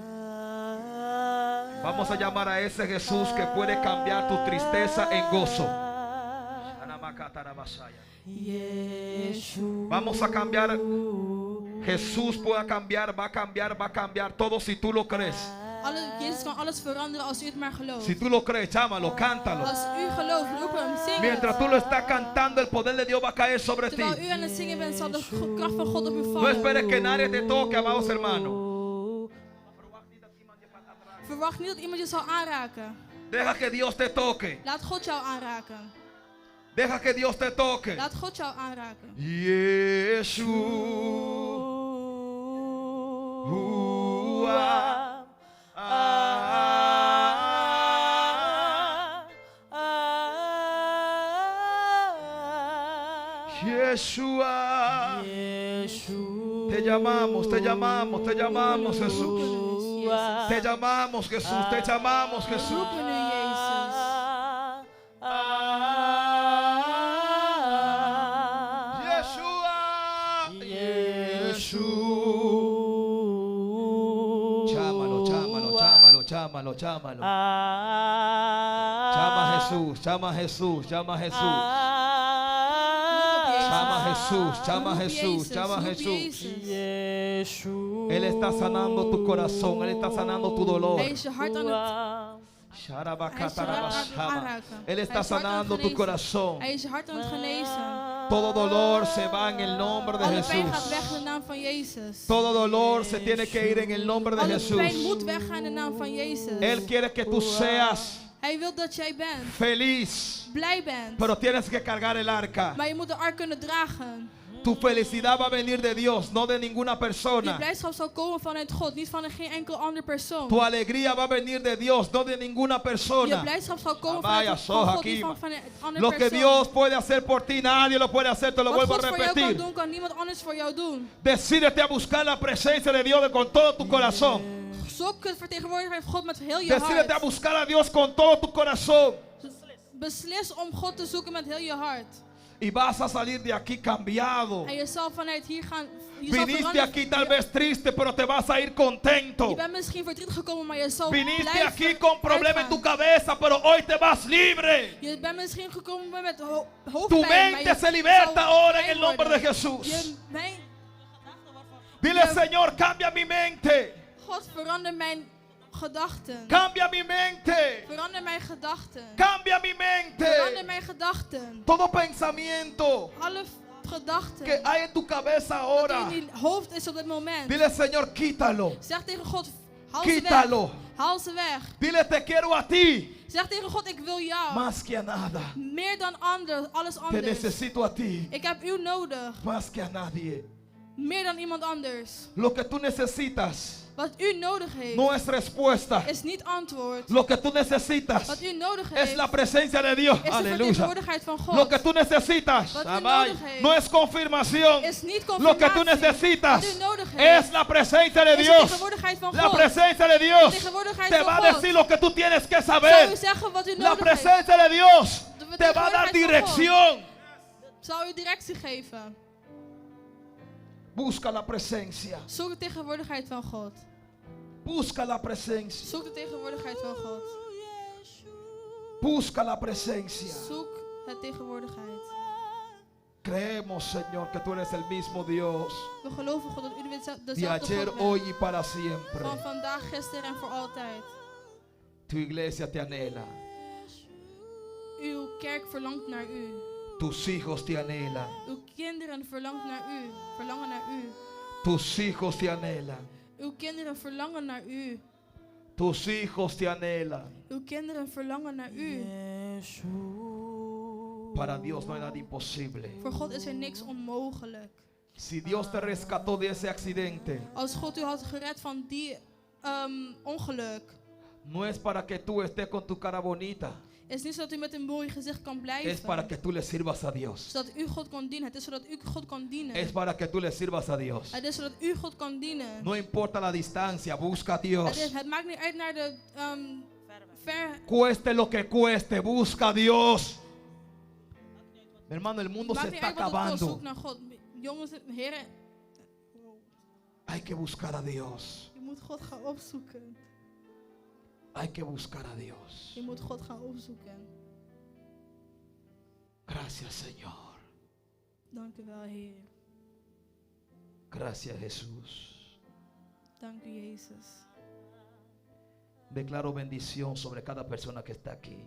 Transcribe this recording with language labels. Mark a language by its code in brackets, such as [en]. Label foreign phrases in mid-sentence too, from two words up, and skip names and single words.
[es] Vamos a llamar a ese Jesús que puede cambiar tu tristeza en gozo. Yeshua. Vamos a cambiar. Jesús puede cambiar, va a cambiar, va a cambiar todo si tú lo crees. [nl] Jezus kan alles veranderen als u het maar gelooft. [es] Si tú lo crees, chámalo, cántalo. [nl] Als u gelooft, roep hem, zing [es] Mientras tú [nl] het. [es] lo estás cantando, el poder de Dios va a caer sobre ti. [nl] Terwijl u aan het zingen bent, zal de kracht van God op u [es] No [nl] vallen. [es] esperes que nadie te toque, amados hermanos. [nl] Verwacht niet dat iemand je zal aanraken. [es] Deja que Dios te toque. [nl] Laat God jou aanraken. [es] Deja que Dios te toque. [nl] Laat God jou aanraken. [es] Yeshua. Yeshua. Te llamamos, te llamamos, te llamamos, Jesús. Te llamamos, Jesús. Te llamamos, Jesús. [nl] Roepen u, Jezus. [es] Chámalo, chámalo, chámalo, chámalo, chámalo. Llama a Jesús, llama a Jesús, llama a Jesús. Llama a Jesús, llama a Jesús, llama a Jesús. Él está sanando tu corazón, Él está sanando tu dolor. [nl] Hij is je hart aan het [es] Él está sanando tu corazón. [nl] Hij is je hart aan het genezen. [es] Todo dolor se va en el nombre de [nl] Alle pijn gaat weg [es] Jesús. [nl] in de naam van Jezus. [es] Todo dolor se tiene que ir en el nombre de [nl] Alle pijn [es] Jesús. [nl] moet weggaan in de naam van Jezus. [es] Él quiere que tú seas [nl] Hij wil dat jij bent. [es] feliz. [nl] Blij bent. [es] Pero tienes que cargar el arca. [nl] Maar je moet de ark kunnen dragen. [es] Tu felicidad va a venir de Dios, no de ninguna [nl] Je [es] persona. [nl] blijdschap zal komen vanuit God, niet van geen enkel andere persoon. [es] Tu alegría va a venir de Dios, no de ninguna [nl] Je [es] persona. [nl] blijdschap zal komen Amaya, vanuit van God, niet soja, van een andere [es] Lo que [nl] persoon. [es] Dios puede hacer por ti, nadie lo puede hacer, te lo [nl] Wat [es] vuelvo a [nl] God voor jou kan [es] repetir. [nl] doen, kan niemand anders voor jou doen. [es] Decídete a buscar la presencia de Dios con todo tu corazón. [nl] Zoek het vertegenwoordigen van God met heel je [es] Decídete a [nl] hart. [es] buscar a Dios con todo tu corazón. [nl] Beslis om God te zoeken met heel je hart. [es] Y vas a salir de aquí cambiado. [nl] En je zal vanuit hier gaan. Je zal [es] Viniste [nl] veranderen. [es] aquí tal vez triste, pero te vas a ir contento. [nl] Je bent misschien verdrietig gekomen, maar je zal [es] Viniste [nl] blijven [es] aquí con problemas en tu [nl] uitgaan. [es] cabeza, pero hoy te vas libre. [nl] Je bent misschien gekomen met [es] Tu [nl] hoofdpijn, maar [es] mente [nl] je [es] se liberta [nl] zal [es] ahora en [nl] blij [es] el nombre de [nl] worden. [es] Jesús. [nl] Je mijn- [es] Dile, Señor, cambia mi mente. [nl] God, verander mijn gedachten. [es] Cambia mi mente. [nl] Verander mijn gedachten. [es] Cambia mi [nl] Verander [es] mente. [nl] mijn gedachten. [es] Todo pensamiento [nl] Alle gedachten [es] que hay en tu cabeza ahora. [nl] die in je hoofd is op dit moment. [es] Dile, Señor, quítalo. [nl] Zeg tegen God, haal ze weg. [es] Quítalo. [nl] Haal ze weg. [es] Dile, te quiero a ti. [nl] Zeg tegen God, ik wil jou. [es] Más que a nada. [nl] Meer dan alles [es] Te [nl] anders. [es] necesito a ti. [nl] Ik heb u nodig. [es] Más que a nadie. [nl] Meer dan iemand anders. [es] Lo que tú necesitas [nl] Wat u nodig heeft, [es] no es respuesta. [nl] is niet antwoord. [es] Lo que tú necesitas [nl] Wat u nodig [es] es [nl] heeft, [es] la presencia de Dios. [nl] is de [es] Aleluya. [nl] vertegenwoordigheid van [es] Lo [nl] God. [es] que tú necesitas [nl] Wat u amai, nodig heeft, [es] no es confirmación. [nl] is niet [es] Lo que tú [nl] confirmatie. [es] necesitas [nl] Wat u nodig heeft, [es] es la presencia de [nl] is de [es] Dios. [nl] vertegenwoordigheid van [es] La [nl] God. [es] presencia de Dios [nl] De vertegenwoordigheid [es] te [nl] van [es] va a [nl] God. [es] decir lo que tú tienes que [nl] Zou u [es] saber. [nl] zeggen wat u [es] La [nl] nodig heeft? [es] presencia de Dios [nl] De [es] te va a dar [nl] vertegenwoordigheid van [es] dirección. [nl] Zou u directie geven? [es] Busca la presencia. [nl] Zoek de tegenwoordigheid van God. [es] Busca la presencia. [nl] Zoek de tegenwoordigheid van God. [es] Busca la presencia. [nl] Zoek het tegenwoordigheid. [es] Creemos, Señor, que tú eres el mismo Dios. [nl] We geloven God dat u [es] De [nl] dezelfde [es] ayer, [nl] God [es] hoy [nl] bent. [es] y para siempre. [nl] Van vandaag, gisteren en voor altijd. [es] Tu iglesia te anhela. [nl] Uw kerk verlangt naar u. [es] Tus hijos te anhelan. [nl] Uw kinderen verlangen naar u. Verlangen naar u. [es] Tus hijos te anhelan. [nl] Uw kinderen verlangen naar u. [es] Tus hijos te anhelan. [nl] Uw kinderen verlangen naar u. [es] Para Dios no hay nada imposible. [nl] Voor God is er niks onmogelijk. [es] Si Dios te rescató de ese accidente, [nl] Als God u had gered van die ongeluk, [es] no es para que tú estés con tu cara bonita. [nl] is niet zodat u met een mooi gezicht kan [es] Es para [nl] blijven. [es] que tú le sirvas a Dios. [nl] Zodat u God kan dienen. Het is zodat u God kan dienen. [es] Es para que tú le sirvas a Dios. [nl] Het is zodat u God kan dienen. [es] No importa la distancia, busca a Dios. [nl] Het maakt niet uit naar de ver. [es] Cueste lo que cueste, busca a Dios. Mi hermano, el mundo se [nl] Maakt niet [es] está [nl] uit wat het kost. [es] acabando. [nl] Zoek naar God. Jongens en heren, [es] Hay que buscar a Dios. [nl] je moet God gaan opzoeken. [es] Hay que buscar a Dios. [nl] Je moet God gaan opzoeken. [es] Gracias, Señor. [nl] Dank u wel, Heer. [es] Gracias, Jesús. [nl] Dank u, Jezus. [es] Declaro bendición sobre cada persona que está aquí.